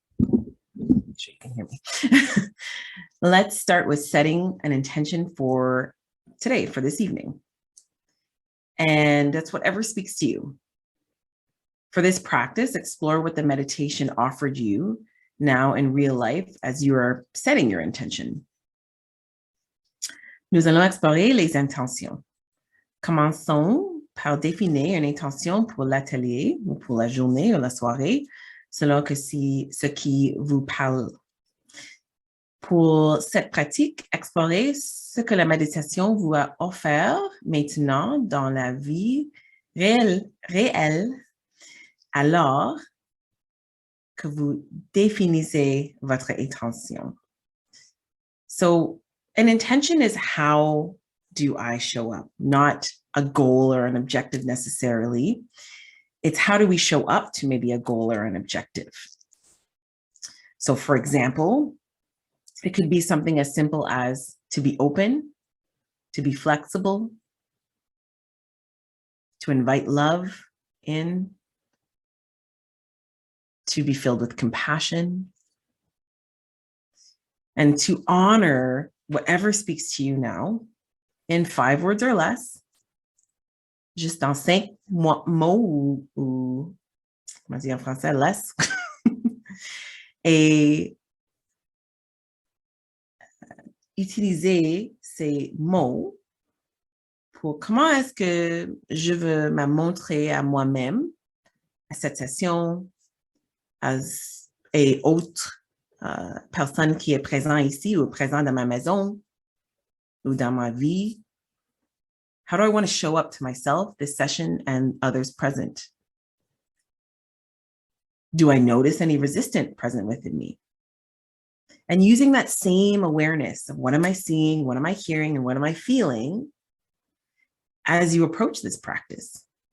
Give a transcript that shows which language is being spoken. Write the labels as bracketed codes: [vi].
[en] So you can hear me. Let's start with setting an intention for today, for this evening. And that's whatever speaks to you. For this practice, explore what the meditation offered you now in real life as you are setting your intention. [fr] Nous allons explorer les intentions. Commençons par définir une intention pour l'atelier ou pour la journée ou la soirée, selon que ce qui vous parle. Pour cette pratique, explorez ce que la méditation vous a offert maintenant dans la vie réel alors que vous définissez votre intention. [en] So an intention is how do I show up, not a goal or an objective necessarily. It's how do we show up to maybe a goal or an objective. So for example, it could be something as simple as to be open, to be flexible, to invite love in, to be filled with compassion, and to honor whatever speaks to you now in 5 words or less, [fr] juste en 5 mots ou comment dire en français, [en] less, et [fr] utiliser ces mots pour comment est-ce que je veux me montrer à moi-même, à cette session, et autres personnes qui est présent ici ou présent dans ma maison ou dans ma vie. [en] How do I want to show up to myself, this session, and others present? Do I notice any resistance present within me? And using that same awareness of what am I seeing, what am I hearing, and what am I feeling as you approach this practice.